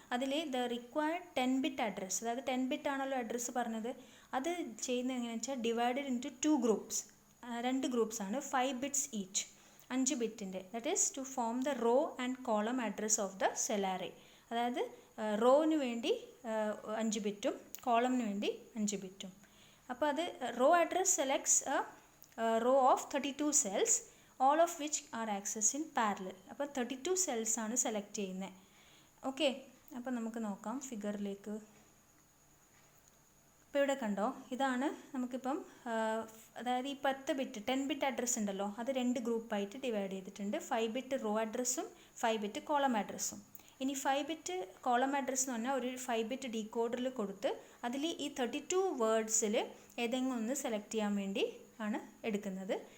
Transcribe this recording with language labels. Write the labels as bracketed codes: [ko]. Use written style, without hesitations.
[ml] അതിൽ the required 10 bit address, അതായത് 10 bit ആണല്ലോ അഡ്രസ്സ് പറഞ്ഞത്, അത് ചെയ്യുന്നത് എങ്ങനെയാണെന്ന് വെച്ചാൽ [en] Divided into 2 groups. [ml] 2 ഗ്രൂപ്പ്സാണ് 5 bits each, 5 ബിറ്റിൻ്റെ. [en] That is to form the row and column address of the cell array. [ml] അതായത് റോവിന് വേണ്ടി 5 ബിറ്റും കോളമിന് വേണ്ടി 5 ബിറ്റും. അപ്പോൾ അത് [en] Row address selects row of 32 cells, all of which are accessed in parallel. [ml] അപ്പോൾ 32 cells ആണ് select ചെയ്യുന്നത്. Okay, അപ്പോൾ നമുക്ക് നോക്കാം ഫിഗറിലേക്ക്. ഇപ്പോൾ ഇവിടെ കണ്ടോ, ഇതാണ് നമുക്കിപ്പം അതായത് ഈ 10 ബിറ്റ് അഡ്രസ്സ് ഉണ്ടല്ലോ, അത് 2 ഗ്രൂപ്പായിട്ട് ഡിവൈഡ് ചെയ്തിട്ടുണ്ട്. 5 ബിറ്റ് റോ അഡ്രസ്സും 5 ബിറ്റ് കോളം അഡ്രസ്സും. ഇനി 5 ബിറ്റ് കോളം അഡ്രസ്സ് എന്ന് പറഞ്ഞാൽ ഒരു 5 ബിറ്റ് ഡീകോഡറിൽ കൊടുത്ത് അതിൽ ഈ 32 വേർഡ്സിൽ ഏതെങ്കിലും ഒന്ന് സെലക്ട് ചെയ്യാൻ വേണ്ടി ആണ് എടുക്കുന്നത്.